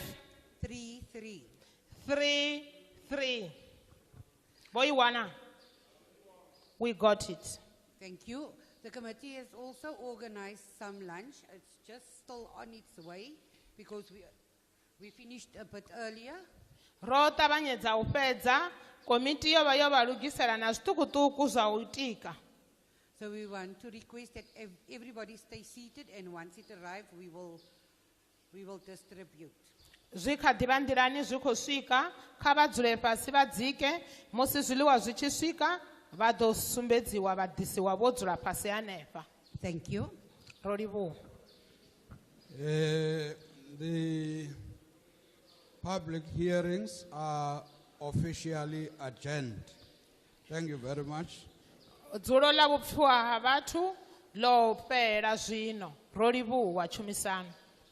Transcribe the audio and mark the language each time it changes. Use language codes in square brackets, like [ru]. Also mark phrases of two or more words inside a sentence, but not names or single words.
[en] 33. 33. Boy Wana. We got it. Thank you. The committee has also organized some lunch. It's just still on its way because we finished a bit earlier. [ve] Ro ṱavhanyedza u fhedza komiti yo vha yo vha lugisela na zwiṱukuṱuku zwa u tika. [en] So we want to request that everybody stay seated, and once it arrives, we will distribute. [ve] Zwi kha ḓivha nḓilani zwi khou swika kha vha dzule fhasi vha dzike musi zwiḽiwa zwi tshi swika vha ḓo sumbedziwa vha ḓisiwa vho dzula fhasi hanefha. [en] Thank you. [ve] Ro livhuwa. [en] The public hearings are officially adjourned. Thank you very much. [ve] Dzulo ḽa vhupfiwa ha vhathu ḽo fhela zwino. Ro livhuwa tshumisano.